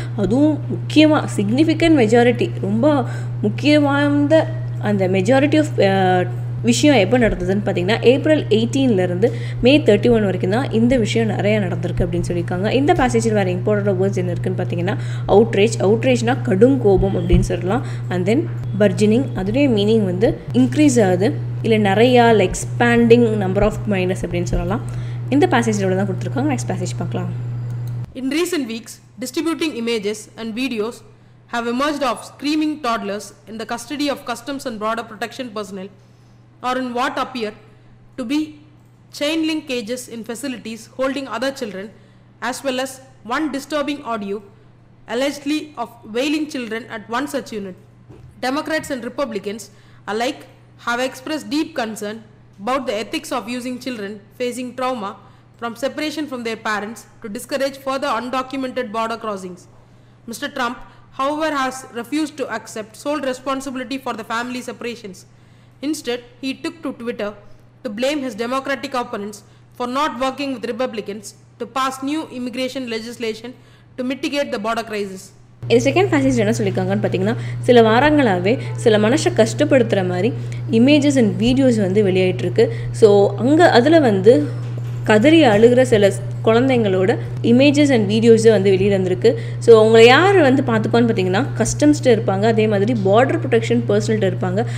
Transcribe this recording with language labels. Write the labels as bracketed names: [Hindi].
[Tamil] அதுவும் முக்கியமாக significant majority, ரொம்ப முக்கியமான அந்த மெஜாரிட்டி ஆஃப் விஷயம் எப்போ நடந்ததுன்னு பார்த்தீங்கன்னா, ஏப்ரல் 18 மே 31 வரைக்கும் தான் இந்த விஷயம் நிறையா நடந்திருக்கு அப்படின்னு சொல்லியிருக்காங்க. இந்த பேசேஜில் வேறு இம்பார்ட்டன்ட் வேர்ட்ஸ் என்ன இருக்குன்னு பார்த்தீங்கன்னா, அவுட்ரேஜ்னால் கடும் கோபம் அப்படின்னு சொல்லலாம். அண்ட் தென் பர்ஜினிங், அதுவே மீனிங் வந்து இன்க்ரீஸ் ஆகுது, இல்லை நிறையா எக்ஸ்பேண்டிங் நம்பர் ஆஃப் மைனஸ் அப்படின்னு சொல்லலாம். இந்த பேசேஜோட தான் கொடுத்துருக்காங்க. நெக்ஸ்ட் பேசேஜ் பார்க்கலாம். [English] In recent weeks, distributing images and videos have emerged of screaming toddlers in the custody of Customs and Border Protection personnel, or in what appear to be chain link cages in facilities holding other children, as well as one disturbing audio allegedly of wailing children at one such unit. Democrats and Republicans alike have expressed deep concern about the ethics of using children facing trauma from separation from their parents to discourage further undocumented border crossings. Mr. Trump, however, has refused to accept sole responsibility for the family separations. Instead, he took to Twitter to blame his Democratic opponents for not working with Republicans to pass new immigration legislation to mitigate the border crisis. [Tamil] இது second passage என்ன சொல்லியிருக்காங்கன்னு பார்த்தீங்கன்னா, சில வாரங்களாகவே சில மனுஷை கஷ்டப்படுத்துகிற மாதிரி images and videos வந்து வெளியாகிட்டுருக்கு. So அங்கே அதில் வந்து கதறி அழுகிற சில குழந்தைங்களோட இமேஜஸ் அண்ட் வீடியோஸை வந்து வெளியில் வந்திருக்கு. ஸோ அவங்கள யார் வந்து பார்த்துப்பான்னு பார்த்தீங்கன்னா, கஸ்டம்ஸ்ட்டு இருப்பாங்க, அதே மாதிரி பார்டர் ப்ரொடெக்ஷன் பர்சனல்ட்டு இருப்பாங்க.